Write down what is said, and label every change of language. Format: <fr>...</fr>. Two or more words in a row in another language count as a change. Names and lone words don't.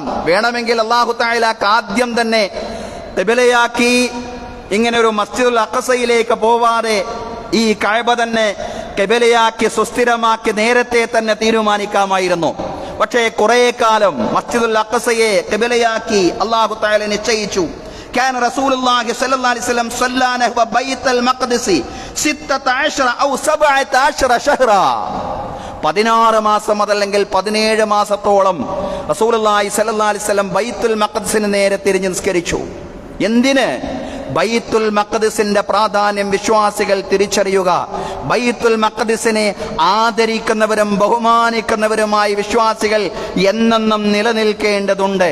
<ml>വേണമെങ്കിൽ അല്ലാഹു തആലാക്ക് ആദ്യം തന്നെ ഖിബലയാക്കി ഇങ്ങനെ ഒരു മസ്ജിദുൽ അഖ്സയിലേക്ക് പോവാതെ ഈ കഅബ തന്നെ ഖിബലയാക്കി സുസ്ഥിരമാക്കി നേരത്തെ തന്നെ തീരുമാനിക്കാമായിരുന്നു. പക്ഷേ കുറെ കാലം മസ്ജിദുൽ അഖ്സയെ ഖിബലയാക്കി അല്ലാഹു തആല നിശ്ചയിച്ചു.</ml> <ar>كان رسول الله صلى الله عليه وسلم صلى نحو بيت المقدس 16 أو 17 شهرا.</ar> <ml>16 മാസം അതല്ലെങ്കിൽ 17 മാസത്തോളം റസൂലുള്ളാഹി</ml> <ar>صلى الله عليه وسلم</ar> <ml>ബൈത്തുൽ മഖ്ദിസിന് നേരെ തിരിഞ്ഞ് നിസ്കരിച്ചു. എന്തിന്? ബൈത്തുൽ മഖ്ദിസിന്റെ പ്രാധാന്യം വിശ്വാസികൾ തിരിച്ചറിയുക. ബൈത്തുൽ മഖ്ദിസിനെ ആദരിക്കുന്നവരും ബഹുമാനിക്കുന്നവരുമായി വിശ്വാസികൾ എന്നെന്നും നിലനിൽക്കേണ്ടതുണ്ട്.</ml>